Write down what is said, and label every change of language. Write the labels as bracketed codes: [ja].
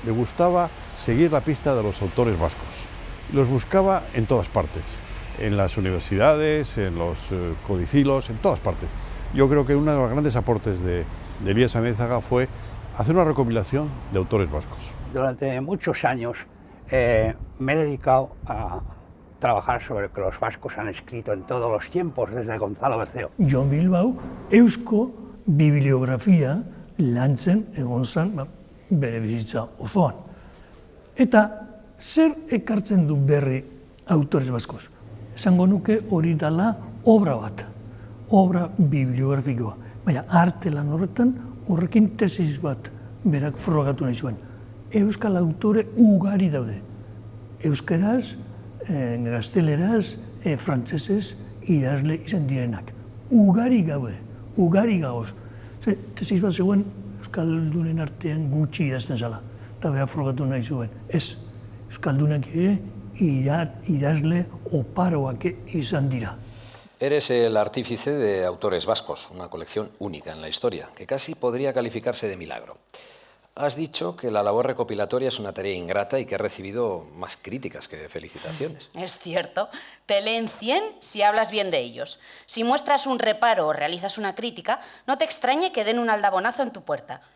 [es] Le gustaba seguir la pista de los autores vascos. Los buscaba en todas partes, en las universidades, en los codicilos, en todas partes. Yo creo que uno de los grandes aportes de Elías Amézaga fue hacer una recopilación de autores vascos. Durante muchos años me he dedicado a trabajar sobre lo que los vascos han escrito en todos los tiempos, desde Gonzalo Berceo. [eu] Jon Bilbao, eusko bibliografia lantzen egon zen bere bizitza osoan. Eta zer ekartzen du berri autores baskos? Esango nuke hori dela obra bat, obra bibliografikoa. Baina artelan horretan horrekin tesis bat berak frogatu nahi zuen. Euskal autore ugari daude. Euskeraz, gazteleraz, frantsesez idazle izan direnak. Ugari gaude, ugari gauz. Tesis bat zegoen Euskaldunen artean gutxi idazten zala. Eta berak frogatu nahi zuen. Ez, Euskaldunak ere idazle oparoak izan dira. [es] Eres el artífice de autores vascos, una colección única en la historia, que casi podría calificarse de milagro. Has dicho que la labor recopilatoria es una tarea ingrata y que has recibido más críticas que felicitaciones. Es cierto. Te leen 100 si hablas bien de ellos. Si muestras un reparo o realizas una crítica, no te extrañe que den un aldabonazo en tu puerta.